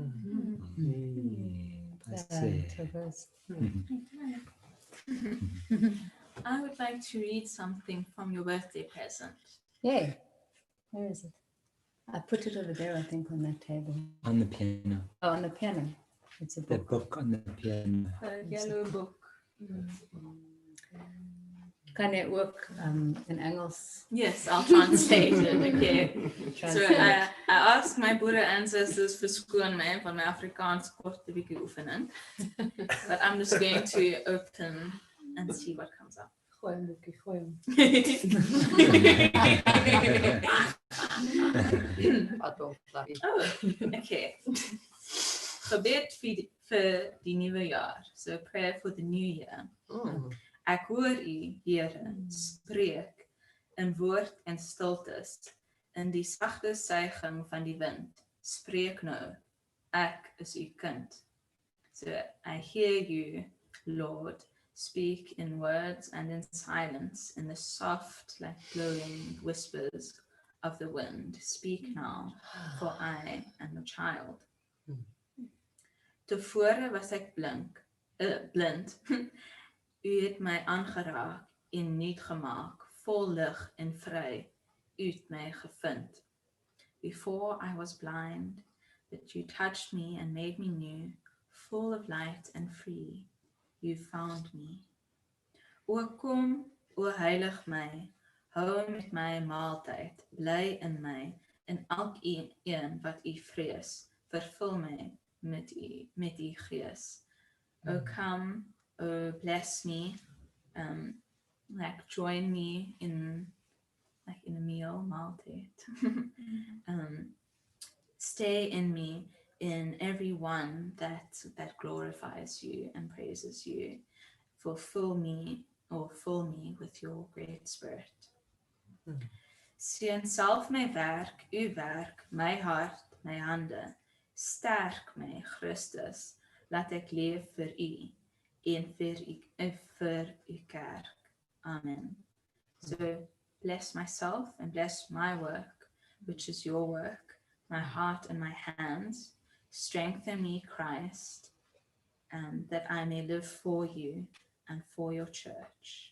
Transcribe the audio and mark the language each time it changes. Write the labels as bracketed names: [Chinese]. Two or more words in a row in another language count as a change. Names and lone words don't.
[English] I would like to read something from your birthday present. Yay. Where is it? I put it over there, I think, on that table. On the piano. Oh, on the piano. It's a The book. book on the piano. A yellow book. [Afrikaans] Kan jy ook in Engels [English] Yes, I'll translate it. Okay. So translate? I asked my Buddha ancestors [Afrikaans] verskoon my van my Afrikaans kort 'n bietjie oefening. [English] But I'm just going to open and see what comes up. [Afrikaans] Gooi hom, boekie, gooi hom. [English] Oh, okay. [Afrikaans] Gebed vir die nuwe jaar. [English] So prayer for the new year. [Afrikaans] Ek hoor u, Here, spreek in woord en stiltes, in die sagte suiging van die wind. Spreek nou, ek is u kind. [English] So I hear you, Lord, speak in words and in silence, in the soft, like blowing whispers of the wind. Speak now, for I am a child. [Afrikaans] Tevore was ek blind. U het my aangeraak en nuut gemaak, vol lig en vry. U het my gevind. [English] Before I was blind, but you touched me and made me new, full of light and free. You found me. [Afrikaans] O kom, o heilig my, hou met my maaltyd, bly in my, in elkeen wat u vrees, vervul my met u gees. [English] O come, oh, bless me, like join me in a meal, maaltyd. Stay in me, in every one that glorifies you and praises you. Fill me with your great spirit. [Afrikaans] Seën self my werk, u werk, my hart, my hande. Sterk my, Christus, laat ek leef vir u. En vir u kerk. Amen. [English] So bless myself and bless my work, which is your work, my heart and my hands. Strengthen me, Christ, that I may live for you and for your church.